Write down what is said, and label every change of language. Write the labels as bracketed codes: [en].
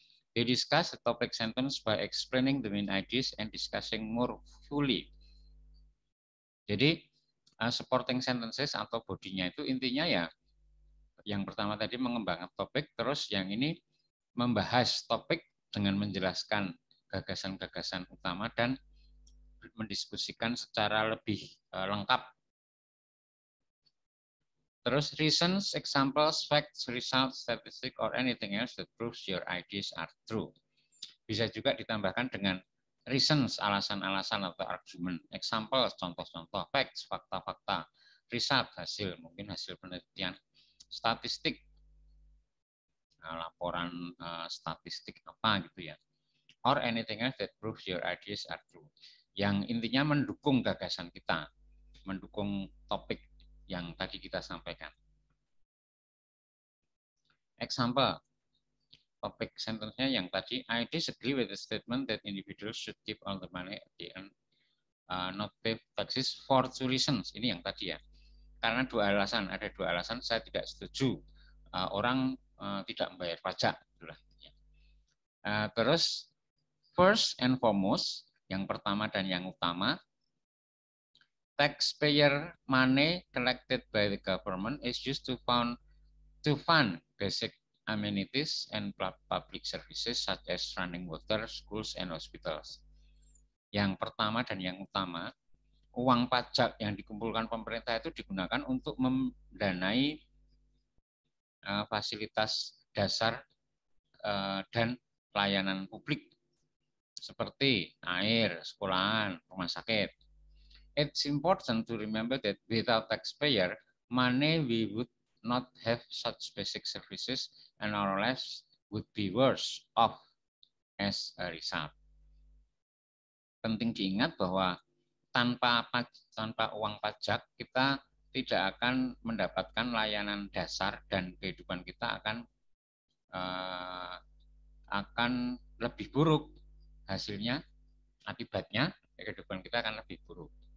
[en] They discuss the topic sentence by explaining the main ideas and discussing more fully. [id] Jadi supporting sentences atau bodinya itu intinya ya yang pertama tadi mengembangkan topik, terus yang ini membahas topik dengan menjelaskan gagasan-gagasan utama dan mendiskusikan secara lebih lengkap. [en] Terus reasons, examples, facts, results, statistic, or anything else that proves your ideas are true. [id] Bisa juga ditambahkan dengan reasons, alasan-alasan atau argumen, examples, contoh-contoh, facts, fakta-fakta, result, hasil, mungkin hasil penelitian, statistik, laporan statistik apa gitu ya, [en] or anything else that proves your ideas are true. [id] Yang intinya mendukung gagasan kita, mendukung topik yang tadi kita sampaikan. [en] Example, [id] topik sentence-nya yang tadi, [en] I disagree with the statement that individuals should keep all the money at the end, not pay taxes for 2 reasons. [id] Ini yang tadi ya. Karena dua alasan, ada dua alasan saya tidak setuju orang tidak membayar pajak. [en] Terus first and foremost, [id] yang pertama dan yang utama, [en] taxpayer money collected by the government is used to fund basic amenities and public services such as running water, schools, and hospitals. [id] Yang pertama dan yang utama, uang pajak yang dikumpulkan pemerintah itu digunakan untuk mendanai fasilitas dasar dan pelayanan publik seperti air, sekolahan, rumah sakit. [en] It's important to remember that without taxpayer money, we would not have such basic services and our lives would be worse off as a result. [id] Penting diingat bahwa tanpa uang pajak kita tidak akan mendapatkan layanan dasar dan kehidupan kita akan lebih buruk hasilnya, akibatnya kehidupan kita akan lebih buruk.